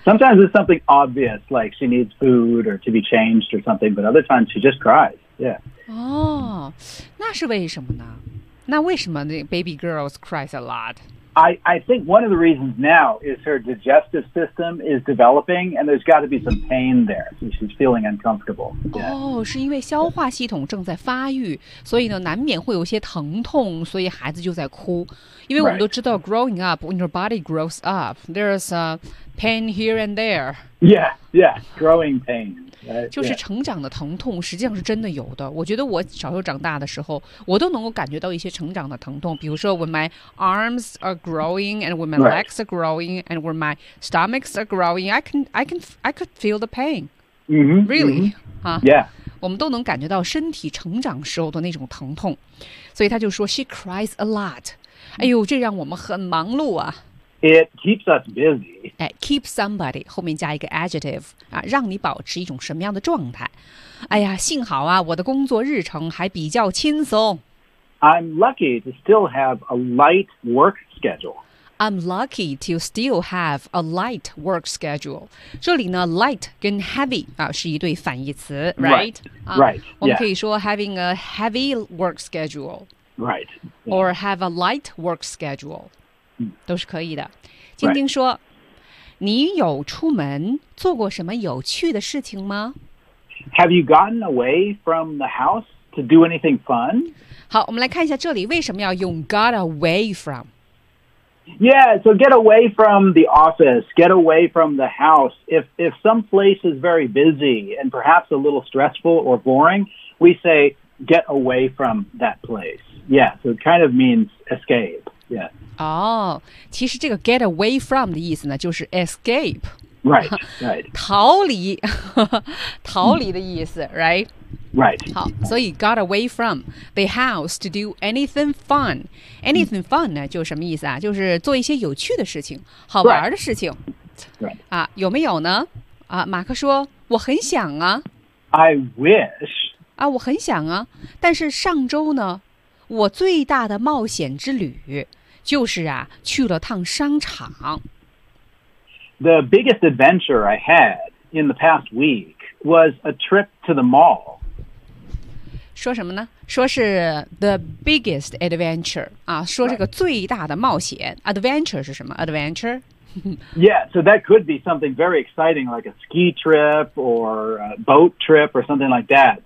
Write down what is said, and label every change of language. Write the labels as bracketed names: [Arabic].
[English] Sometimes it's something obvious, like she needs food or to be changed or something, but other times she just cries. Yeah. [Chinese] 哦，那是为什么呢？那为什么那 [English] baby girls cries a lot? I think one of the reasons now is her digestive system is developing, and there's got to be some pain there, so she's feeling uncomfortable. Yeah. [Chinese] 哦，是因为消化系统正在发育，所以呢，难免会有些疼痛，所以孩子就在哭。因为我们都知道 [English] growing up, when your body grows up, there's a pain here and there. Yeah, yeah, growing pain. [Chinese] 就是成长的疼痛实际上是真的有的。我觉得我小时候长大的时候，我都能够感觉到一些成长的疼痛，比如说 [English] when my arms are growing and when my legs are growing and when my stomachs are growing, I could feel the pain. Really? Yeah. [Chinese] 我们都能感觉到身体成长时候的那种疼痛。所以他就说 [English] she cries a lot. [Chinese] 哎呦，这让我们很忙碌啊。 [English] It keeps us busy. Keep somebody [Chinese] 后面加一个 adjective、啊、让你保持一种什么样的状态。哎呀，幸好啊，我的工作日程还比较轻松。 [English] I'm lucky to still have a light work schedule. I'm lucky to still have a light work schedule. [Chinese] 这里呢 light 跟 heavy、啊、是一对反义词 right? [English] Right.、 [Chinese] 我们可以说 [English] having a heavy work schedule. Right.、 Yeah. Or have a light work schedule.、 Mm. [Chinese] 都是可以的。晶晶说、 [English] right. [Chinese] 你有出门做过什么有趣的事情吗 [English] Have you gotten away from the house to do anything fun? [Chinese] 好我们来看一下这里为什么要用 got away from? [English] Yeah, so get away from the office, get away from the house. If some place is very busy and perhaps a little stressful or boring, we say get away from that place. Yeah, so it kind of means escape. Yeah. [Chinese] Oh, 其实这个 get away from 的意思呢就是 escape. [English] Right, right. [Chinese] 逃离逃离的意思 right? [English] Right. [Chinese] 好，所以 [English] got away from the house to do anything fun. [Chinese] Anything fun 呢，就什么意思啊？就是做一些有趣的事情，好玩的事情。 [English] Right. [Chinese] 啊，有没有呢？啊，马克说，我很想啊。 [English] I wish. [Chinese] 啊，我很想啊，但是上周呢，我最大的冒险之旅就是啊，去了趟商场。 [English] The biggest adventure I had in the past week was a trip to the mall. [Chinese] 说什么呢说是 [English] the biggest adventure,、 [Chinese] 啊、说这个最大的冒险、 [English] right. [Chinese] adventure 是什么 adventure? [English] yeah, so that could be something very exciting like a ski trip or a boat trip or something like that.